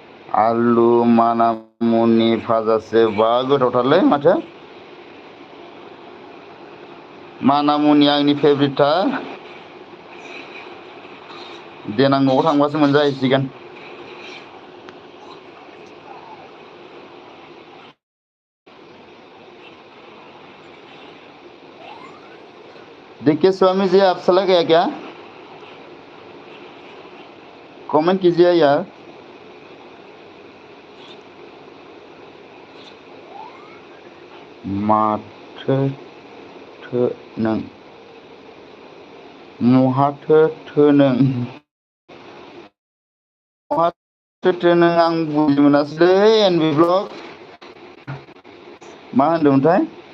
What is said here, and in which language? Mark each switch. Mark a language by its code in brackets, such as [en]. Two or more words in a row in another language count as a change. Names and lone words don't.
[brx] आलु मानामुनि भाजासो बा गोथावथारलै माथो। मानामुनि आंनि फेभरेटथार। देनां न'आव थांबासो मोनजाहैसिगोन। [hi] देखिए स्वामी जी आप चला गया क्या? कमेंट कीजिए यार। [brx] माथो नों महाथो नों महाथो नों आं बुजि मोनासैलै एनबि ब्लग मा होनदोंमोनथाय?